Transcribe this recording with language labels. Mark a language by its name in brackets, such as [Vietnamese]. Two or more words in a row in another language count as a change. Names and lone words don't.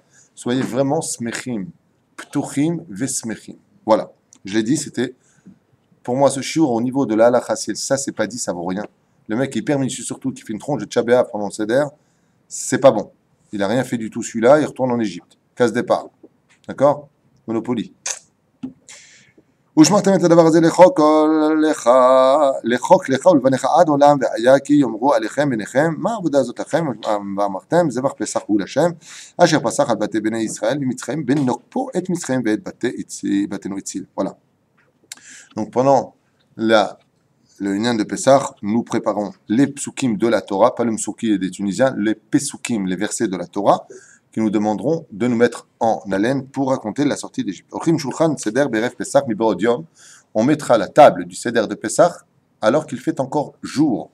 [French] Soyez vraiment [Hebrew] שמחים, פתוחים ושמחים. [French] Voilà, je l'ai dit, c'était pour moi ce shiur au niveau de la halakha. Si ça, c'est pas dit, ça vaut rien. Le mec qui est hyper minutieux surtout, qui fait une tronche de tchabéa pendant le seder, c'est pas bon. Il n'a rien fait du tout celui-là, il retourne en Égypte. Casse départ. D'accord? Monopoly. [Hebrew] ושמרתם את הדבר הזה לחוק לך ולבניך עד עולם והיה כי יאמרו עליכם בניכם מה העבודה הזאת לכם ואמרתם זבח פסח הוא לשם אשר פסח על בתי בני ישראל ממצרים בנוקפו את מצרים ואת בתינו הציל. [French] Voilà. Donc pendant le Inyan de Pessah, nous préparons les psukim de la Torah, pas le psuki des Tunisiens, les pesukim, les versets de la Torah, qui nous demanderont de nous mettre en haleine pour raconter la sortie d'Égypte. On mettra la table du Seder de Pessah alors qu'il fait encore jour.